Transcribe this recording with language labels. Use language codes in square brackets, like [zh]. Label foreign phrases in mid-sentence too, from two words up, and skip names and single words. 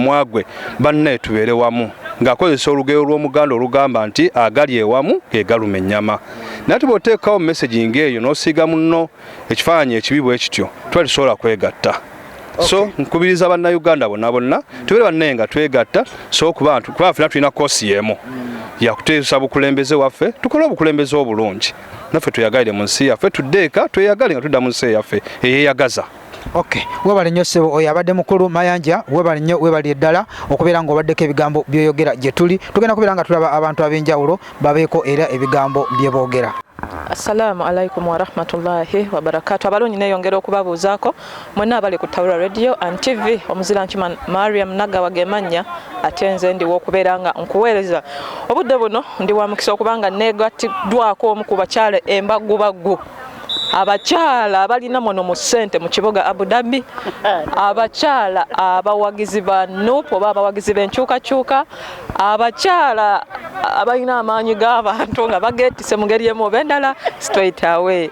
[lg] mumwa gwe bannaye tubeere wamu ng'akozesa olugero lw'Omuganda olugamba nti agali ewamu ge galuma ennyama naye bw'oteekawo messaging eyo n'osiiga munno ekifaananyi ekibi bwe kityo twalisobola kwegatta so nkubiriza bannayuganda bonna tubeere bannaye nga twegatta so kuba ffenna tulina koosi y'emu yakuteesa bukulembeze waffe tukole obukulembeze obulungi naffe tweyagalire mu nsi yaffe tuddeeka tweyagale nga tudda mu nsi yaffe eyeeyagaza Okay, webale nnyo ssebo oyo abadde mukulu Mayanja, webale nnyo webale eddala okubeera ng'obaddeko ebigambo by'oyogera gye tuli. Tugenda kubeera nga tulaba abantu ab'enjawulo babeeko era ebigambo bye boogera. [ar] السلام عليكم ورحمة الله وبركاته. [lg] Abalungi neeyongera okubabuuzaako mwenna abali ku Tawula Radio and TV. Omuzira nkima Mariam Nagawa gemanya ate nze ndiwo okubeera nga nkuweereza obudde buno ndi wa mukisa okubanga neegatiddwako omu ku bakyala embagubaggu, abakyala abalina mono mu ssente mu kibuga Abu Dhabi, abakyala abawagizi ba NUP oba abawagizi b'enkyukakyuka, abakyala abalina amaanyi g'abantu nga bageetise mu ngeri emu oba endala [en] straight away.